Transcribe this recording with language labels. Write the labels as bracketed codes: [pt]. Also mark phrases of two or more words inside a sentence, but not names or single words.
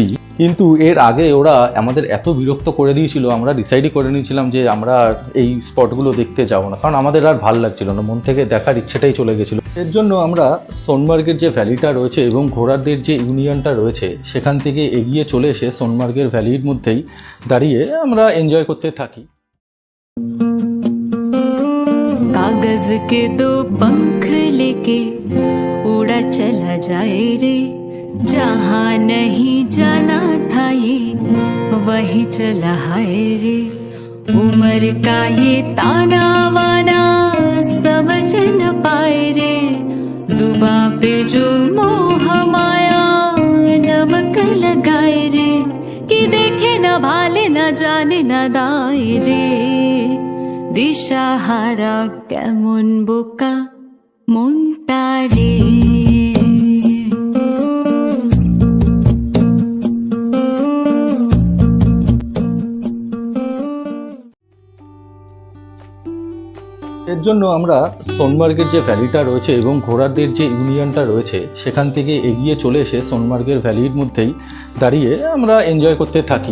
[bn] কিন্তু এর আগে ওরা আমাদের এত বিরক্ত করে দিয়েছিল, আমরা ডিসাইডই করে নিয়েছিলাম যে আমরা আর এই স্পটগুলো দেখতে যাব না, কারণ আমাদের আর ভালো লাগছিল না, মন থেকে দেখার ইচ্ছেটাই চলে গেছিলো। এর জন্য আমরা সোনমার্গের যে ভ্যালিটা রয়েছে এবং ঘোড়াদের যে ইউনিয়নটা রয়েছে সেখান থেকে এগিয়ে চলে এসে সোনমার্গের ভ্যালির মধ্যেই দাঁড়িয়ে আমরা এনজয় করতে থাকি। [hi] कागज के 2 पंख लेके उड़ा चला जाए रे, जहाँ नहीं जाना था ये वही चला हाय रे। उम्र का ये ताना वाना समझ न पाए रे, जुबां पे जो मोह माया नमक लगाए रे, कि देखे न भाले न जाने न दाए रे। [bn] দিশাহারা কেমন বোকা মনটা রে। এর জন্য আমরা সোনমার্গের যে ভ্যালিটা রয়েছে এবং ঘোড়াদের যে ইউনিয়নটা রয়েছে সেখান থেকে এগিয়ে চলে এসে সোনমার্গের ভ্যালির মধ্যেই দাঁড়িয়ে আমরা এনজয় করতে থাকি।